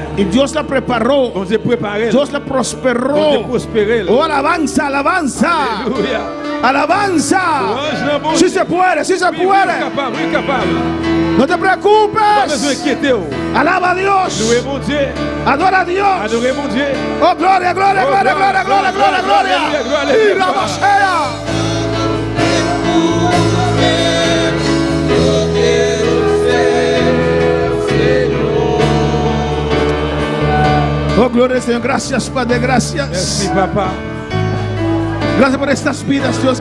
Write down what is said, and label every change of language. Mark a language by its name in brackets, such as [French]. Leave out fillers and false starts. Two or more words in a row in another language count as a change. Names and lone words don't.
[Spanish] Y Dios la preparó. Dios la prosperó. Oh, alabanza, alabanza. Aleluya. Alabanza. Si se puede, si se puede. No te preocupes. Alaba a Dios. Adora a Dios. Oh, gloria, gloria, gloria, gloria, gloria, gloria, gloria. Y la vocea. Oh, gloria al Señor. Gracias, Padre, gracias. Merci, papá. Gracias por estas vidas, Dios.